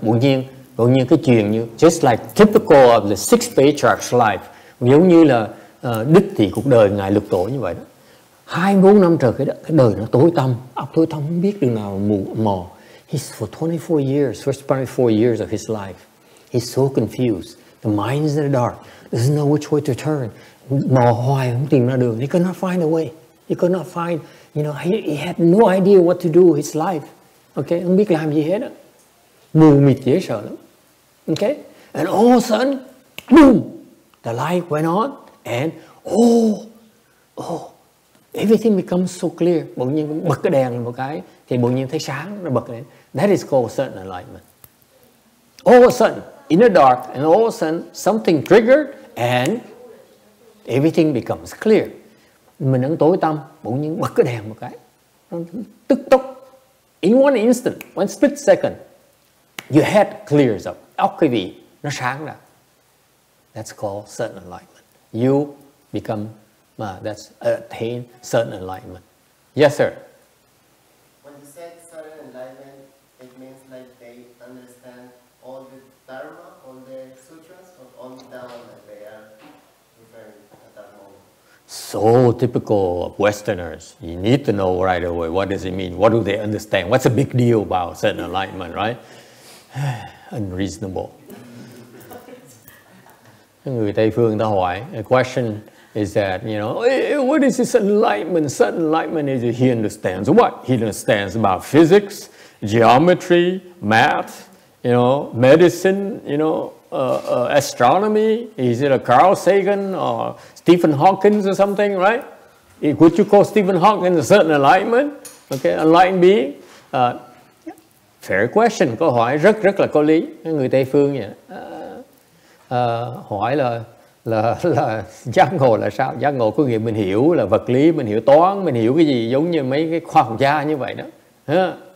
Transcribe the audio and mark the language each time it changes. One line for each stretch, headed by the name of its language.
Vietnamese: Bỗng nhiên cái chuyện như
English: just like typical of the sixth patriarch's life,
Vietnamese: giống như là đích thị cuộc đời ngài lục tổ như vậy đó. 24 năm trời cái đời nó tối tăm, óc tối tăm không biết đường nào mù mò.
English: For 24 years, first 24 years of his life, he's so confused. The mind is in the dark, doesn't know which way to turn.
Vietnamese: Mò hoài không tìm ra đường.
English: He could not find a way. He could not find, you know, he had no idea what to do with his life.
Vietnamese: Okay, không biết làm gì hết á. Mù mịt dễ sợ lắm.
English: Okay, and all of a sudden, boom, the light went on, and everything becomes so clear.
Vietnamese: Bỗng nhiên bật cái đèn một cái, thì bỗng nhiên thấy sáng nó bật lên.
English: That is called sudden enlightenment. All of a sudden, in the dark, and all of a sudden, something triggered, and everything becomes clear.
Vietnamese: Mình đang tối tăm, bỗng nhiên bật cái đèn một cái, nó tức tốc,
English: in one instant, one split second, your head clears up.
Vietnamese: Óc quý vị nó sáng ra.
English: That's called sudden enlightenment. You become, that's attain sudden enlightenment. Yes, sir. When you said sudden enlightenment, it means like they understand all the dharma, all the sutras, or only that one that they are referring at that moment. So typical of Westerners. You need to know right away, what does it mean? What do they understand? What's the big deal about sudden enlightenment, right? Unreasonable.
Vietnamese: Người Tây phương người ta hỏi,
English: the question is that, you know, what is this enlightenment? Sudden enlightenment is he understands what? He understands about physics, geometry, math, you know, medicine, you know, astronomy. Is it a Carl Sagan or Stephen Hawking or something, right? Would you call Stephen Hawking a sudden enlightenment? Okay, enlightened being. Fair question,
Vietnamese: câu hỏi rất là có lý. Người Tây phương vậy. Hỏi là giác ngộ là sao? Giác ngộ có nghĩa mình hiểu là vật lý, mình hiểu toán, mình hiểu cái gì giống như mấy cái khoa học gia như vậy đó.